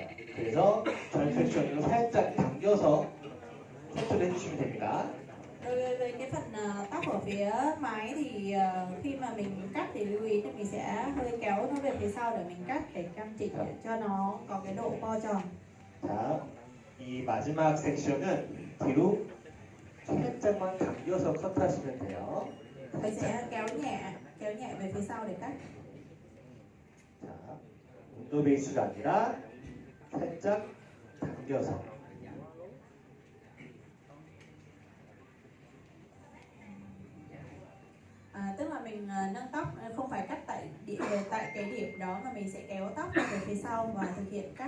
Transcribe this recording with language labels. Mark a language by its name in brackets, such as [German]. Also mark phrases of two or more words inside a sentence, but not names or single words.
[Korean] 그래서 전 섹션으로 살짝 당겨서 커트를 해주시면 됩니다. [Vietnamese] Đối với cái phần tóc ở phía mái thì khi mà mình cắt thì lưu ý là mình sẽ hơi kéo nó về phía sau để mình cắt để căn chỉnh để cho nó có cái độ co tròn. [Korean] 자, 이 마지막 섹션은 뒤로 살짝만 당겨서 커트하시면 돼요. [Vietnamese] Mình sẽ kéo nhẹ về phía sau để cắt. [Korean] 자, 온도 베이스가 아니라 살짝 당겨서. [Vietnamese] Tức là mình nâng tóc không phải cắt tại cái điểm đó mà mình sẽ kéo tóc về phía sau và thực hiện cắt.